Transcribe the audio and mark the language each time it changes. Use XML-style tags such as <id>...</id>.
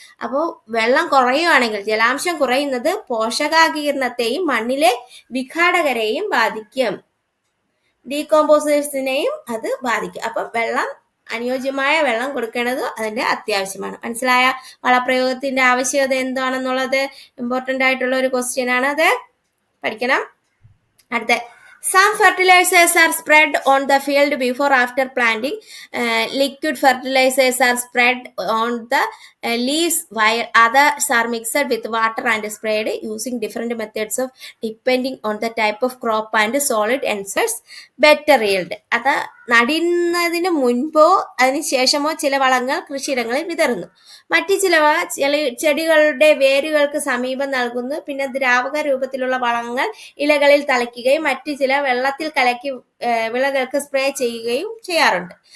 <ml>അപ്പോൾ വെള്ളം കുറയുകയാണെങ്കിൽ, ജലാംശം കുറയുന്നത് പോഷകാകീർണത്തെയും മണ്ണിലെ വിഘാടകരെയും ബാധിക്കും, ഡീകമ്പോസേഴ്സിനെയും അത് ബാധിക്കും. അപ്പം അനുയോജ്യമായ വെള്ളം കൊടുക്കേണ്ടത് അതിന്റെ അത്യാവശ്യമാണ്. മനസ്സിലായ? വളപ്രയോഗത്തിന്റെ ആവശ്യകത എന്താണെന്നുള്ളത് ഇമ്പോർട്ടൻ്റ് ആയിട്ടുള്ള ഒരു ക്വസ്റ്റ്യൻ ആണ്. അത് പഠിക്കണം. അടുത്ത,</ml> <en>some fertilizers are spread on the field before after planting. Liquid fertilizers are spread on the leaves while others are mixed with water and sprayed using different methods of depending on the type of crop and solid ensures better yield.</en> <ml>അത് നടുന്നതിന് മുൻപോ അതിനുശേഷമോ ചില വളങ്ങൾ കൃഷിയിടങ്ങളിൽ വിതറുന്നു. മറ്റു ചിലവ ചെടികളുടെ വേരുകൾക്ക് സമീപം നൽകുന്നു. പിന്നെ ദ്രാവക രൂപത്തിലുള്ള വളങ്ങൾ ഇലകളിൽ തളിക്കുകയും മറ്റു ചില വെള്ളത്തിൽ കലക്കി വിളകൾക്ക് സ്പ്രേ ചെയ്യുകയും ചെയ്യാറുണ്ട്.</ml>